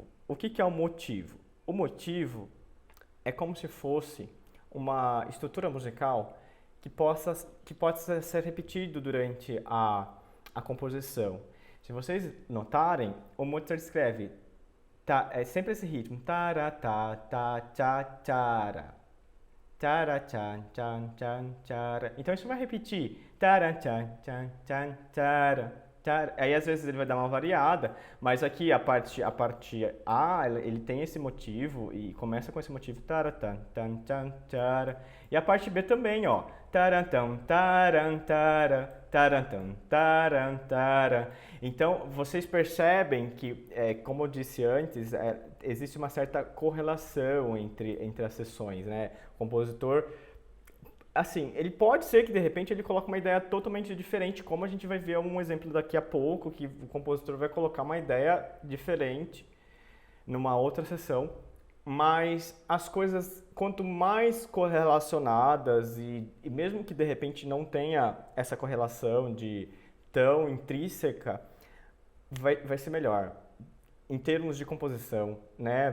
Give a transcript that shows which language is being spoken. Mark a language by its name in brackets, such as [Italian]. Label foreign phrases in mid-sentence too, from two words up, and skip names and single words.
[Portuguese] O que é o motivo? O motivo é como se fosse uma estrutura musical que possa ser repetido durante a composição. Se vocês notarem, o Mozart escreve é sempre esse ritmo. Tara, ta, ta, tcha, tchara. Tara, tchan, tchan, tchan, tchara. Então isso vai repetir. Tara, tchan, tchan, tchan, tchara. Aí às vezes ele vai dar uma variada, mas aqui a parte A, ele tem esse motivo e começa com esse motivo. Taran, tan, tan, tara. E a parte B também, ó. Tarantam, tarantara, tarantam, tarantara. Então, vocês percebem que, como eu disse antes, existe uma certa correlação entre as sessões, né? O compositor, assim, ele pode ser que de repente ele coloque uma ideia totalmente diferente, como a gente vai ver um exemplo daqui a pouco, que o compositor vai colocar uma ideia diferente numa outra sessão, mas as coisas, quanto mais correlacionadas e mesmo que de repente não tenha essa correlação de tão intrínseca, vai ser melhor em termos de composição, né?